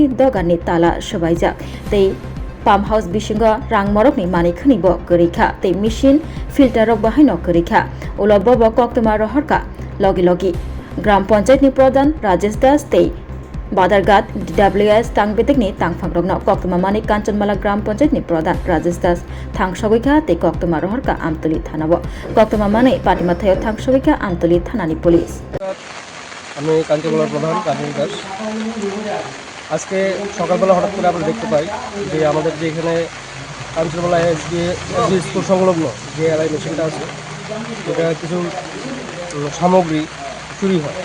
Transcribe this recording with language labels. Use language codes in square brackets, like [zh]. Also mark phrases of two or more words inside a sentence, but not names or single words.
[brx] दगारनि ताला सुबायजाक तै पाम हाउस बिसिंग रांमरकनि मानिखनि ब गरैखा तै [en] machine filter [brx] रक बाहायन गरैखा ओला बब कक्तमा रहरका लगे लगे ग्राम पंचायतनि प्रधान राजेश दास तै बादारघाट DWS तांगबेतेकनि तांगफांरकनो कक्तमा माने कांचनमाला ग्राम पंचायतनि प्रधान राजेश दास थांसगैखा तै कक्तमा रहरका आमतली थानाबो कक्तमा माने पाटिमाथायाव थांसगैखा आमतली थानानि पुलिस [bn] আমি কাঞ্চনমালার প্রধান রাজেশ দাস। আজকে সকালবেলা হঠাৎ করে আমরা দেখতে পাই যে আমাদের যে এখানে কাঞ্চনমালা এসডি স্কুল সংলগ্ন যে এলআই মেশিনটা আছে এটা কিছু সামগ্রী চুরি হয়।